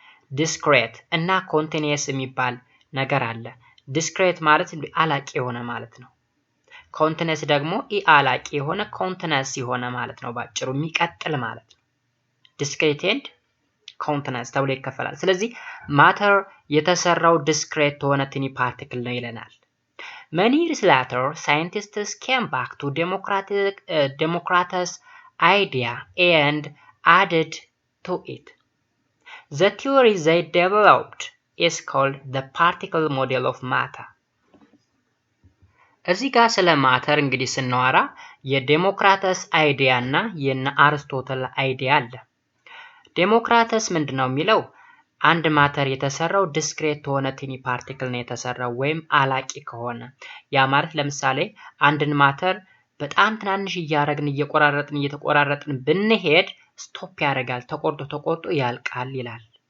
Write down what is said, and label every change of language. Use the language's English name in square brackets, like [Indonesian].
[Amharic] Discrete እና continuous የሚባል ነገር አለ። Discrete ማለት አላቂ የሆነ ማለት ነው። Continuous ደግሞ አላቂ የሆነ continuous የሆነ ማለት ነው። ባጭሩ የሚቀጥል ማለት ነው። [English] Discrete and continuous [Amharic] ተብሎ ይከፈላል። ስለዚህ ማተር የተሰራው ዲስክሬት የሆነ ቲኒ ፓርቲክል ነው ይለናል። [English] Many years later, scientists came back to Democritus' idea and added to it. The theory they developed is called the particle model of matter. [Amharic] እዚህ ጋር ስለ ማተር እንግዲህ ስናወራ የዴሞክራተስ አይዲያ እና የነ አርስቶትል አይዲያ አለ። ዴሞክራተስ ምንድነው የሚለው? አንድ ማተር የተሰራው ዲስክሬት የሆነ ቲኒ ፓርቲክል ነው የተሰራው ወይም አላቂ ከሆነ። ያ ማለት ለምሳሌ አንድን ማተር በጣም ትናንሽ እያረግን እየተቆራረጥን ብንሄድ ስቶፕ ያደርጋል፣ ተቆርጦ ያልቃል ይላል።